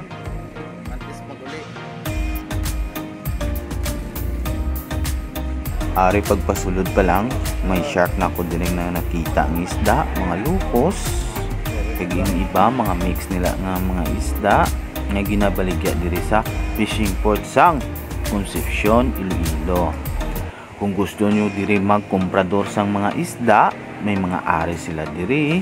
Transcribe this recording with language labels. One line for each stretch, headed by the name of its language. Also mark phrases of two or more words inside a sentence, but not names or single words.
Hiligaynon: Antes maguli. Ari pagpasulod pa lang, may shark na ako din na nakita ng isda, mga lupos. Kag yung iba, mga mix nila nga mga isda nga ginabaligya diri sa
English: fishing port
Hiligaynon: sang Concepcion, Iloilo. Kung gusto nyo diri magkomprador sang mga isda, may mga ari sila diri.